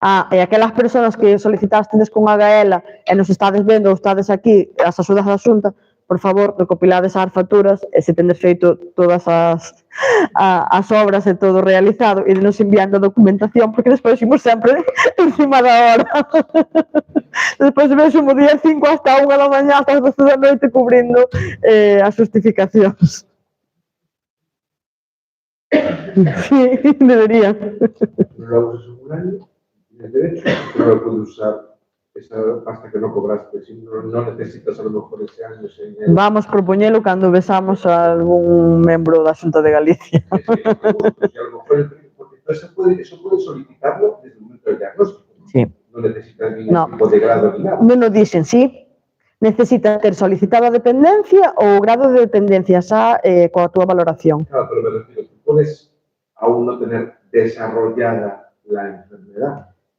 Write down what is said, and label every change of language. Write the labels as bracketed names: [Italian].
[Galician] E aquelas persoas que solicitastes con a Gaela e nos estades vendo ou estades aquí as axudas da Xunta, por favor, recopilades as facturas e se tendes feito todas as obras e todo realizado e nos enviando a documentación, porque despois imos sempre encima da hora. Despois vexo o día 5 hasta 1 da mañá, hasta as 12 da noite cubrindo as justificacións. Sí, deberían. [Spanish] No lo usas un año, tienes derecho, pero no lo puedes usar hasta que no cobraste. Si no necesitas a lo mejor ese año. [Galician] Vamos propoñelo cando besamos a algún membro da Xunta de Galicia. [Spanish] A lo mejor, porque eso puede solicitarlo desde el momento del diagnóstico. Sí. No necesitas ningún tipo de grado ni nada. [Galician] Non nos dixen, sí. Necesita ter solicitado a dependencia ou o grado de dependencia xa coa túa valoración. [Spanish] Claro, pero me refiero, tú puedes aún no tener desarrollada la enfermedad.